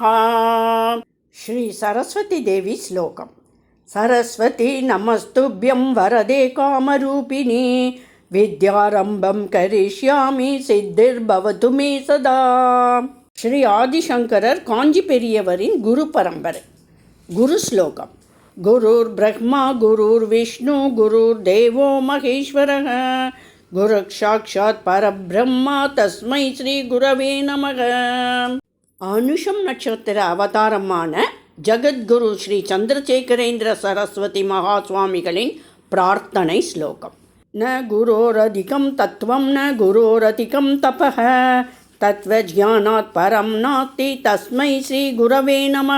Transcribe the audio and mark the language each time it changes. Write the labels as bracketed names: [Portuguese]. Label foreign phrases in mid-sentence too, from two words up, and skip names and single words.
[Tamil] ஸ்ரீ சரஸ்வதி தேவி ஸ்லோகம். [Sanskrit] सरस्वति नमस्तुभ्यं वरदे कामरूपिणि विद्यारम्भं करिष्यामि सिद्धिर्भवतु मे सदा. [Tamil] ஸ்ரீ ஆதிசங்கரர் காஞ்சி பெரியவரின் குரு பரம்பரை. குரு ஸ்லோகம். [Sanskrit] गुरुर् ब्रह्मा गुरुर् विष्णु गुरुर् देवो महेश्वरः गुरुर् साक्षात् परब्रह्मा तस्मै श्री गुरवे नमः. [Tamil] அனுஷம் நட்சத்திர அவதாரமான ஜகத்குரு ஸ்ரீ சந்திரசேகரேந்திர சரஸ்வதி மகாசுவாமிகளின் பிரார்த்தனை ஸ்லோகம். [Sanskrit] न गुरोरधिकं तत्त्वं न गुरोरधिकं तपः तत्त्वज्ञानात् परं नास्ति तस्मै श्री गुरवे नमः.